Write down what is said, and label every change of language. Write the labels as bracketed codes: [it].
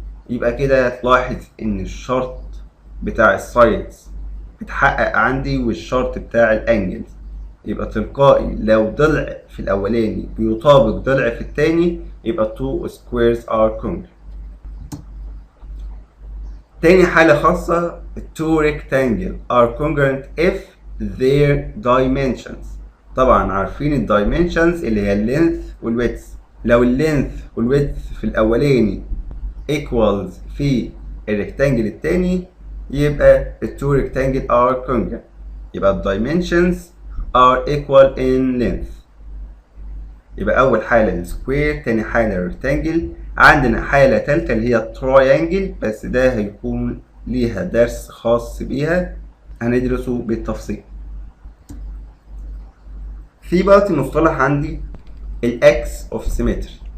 [ar] يبقى كده تلاحظ ان الشرط بتاع السايدز اتحقق عندي والشرط بتاع الانجلز. يبقى تلقائي لو ضلع في الاولاني بيطابق ضلع في التاني يبقى two squares are congruent. [en] تاني حالة خاصة two rectangles are congruent if their dimensions. [ar] طبعا عارفين الدايمنشنز اللي هي اللينث والويدث. لو اللينث والويدث في الاولاني equals في الريكتانجل التاني يبقى التو rectangle are congruent. يبقى الدايمنشنز are equal in length. يبقى اول حالة السكوير، تاني حالة الريكتانجل. عندنا حالة تالتة اللي هي التراينجل، بس ده هيكون ليها درس خاص بيها هندرسه بالتفصيل. في بقى مصطلح عندي الاكس اوف سيمتري.